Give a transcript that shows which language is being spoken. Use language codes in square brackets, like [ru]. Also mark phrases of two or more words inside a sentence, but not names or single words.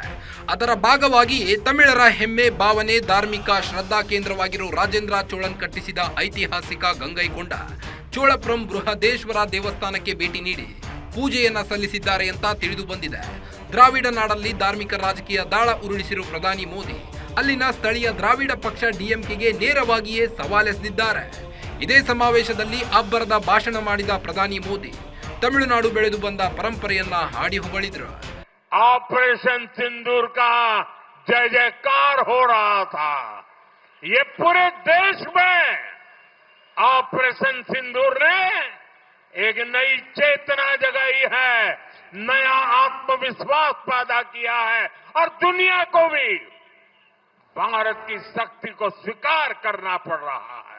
[kn] ಅದರ ಭಾಗವಾಗಿಯೇ ತಮಿಳರ ಹೆಮ್ಮೆ ಭಾವನೆ ಧಾರ್ಮಿಕ ಶ್ರದ್ಧಾ ಕೇಂದ್ರವಾಗಿರುವ ರಾಜೇಂದ್ರ ಚೋಳನ್ ಕಟ್ಟಿಸಿದ ಐತಿಹಾಸಿಕ ಗಂಗೈಕೊಂಡ ಚೋಳಪುರಂ ಬೃಹದೇಶ್ವರ ದೇವಸ್ಥಾನಕ್ಕೆ ಭೇಟಿ ನೀಡಿ ಪೂಜೆಯನ್ನ ಸಲ್ಲಿಸಿದ್ದಾರೆ ಅಂತ ತಿಳಿದು ಬಂದಿದೆ. ದ್ರಾವಿಡ ನಾಡಲ್ಲಿ ಧಾರ್ಮಿಕ ರಾಜಕೀಯ ದಾಳ ಉರುಳಿಸಿರುವ ಪ್ರಧಾನಿ ಮೋದಿ ಅಲ್ಲಿನ ಸ್ಥಳೀಯ ದ್ರಾವಿಡ ಪಕ್ಷ ಡಿಎಂಕೆಗೆ ನೇರವಾಗಿಯೇ ಸವಾಲೆಸೆದಿದ್ದಾರೆ. ಇದೇ ಸಮಾವೇಶದಲ್ಲಿ ಅಬ್ಬರದ ಭಾಷಣ ಮಾಡಿದ ಪ್ರಧಾನಿ ಮೋದಿ ತಮಿಳುನಾಡು ಬೆಳೆದು ಬಂದ ಪರಂಪರೆಯನ್ನ ಹಾಡಿ ಹೊಗಳಿದ್ರು. [hi] ऑपरेशन सिंदूर का जय जयकार हो रहा था. ये पूरे देश में ऑपरेशन सिंदूर ने एक नई चेतना जगाई है, नया आत्मविश्वास पैदा किया है और दुनिया को भी भारत की शक्ति को स्वीकार करना पड़ रहा है.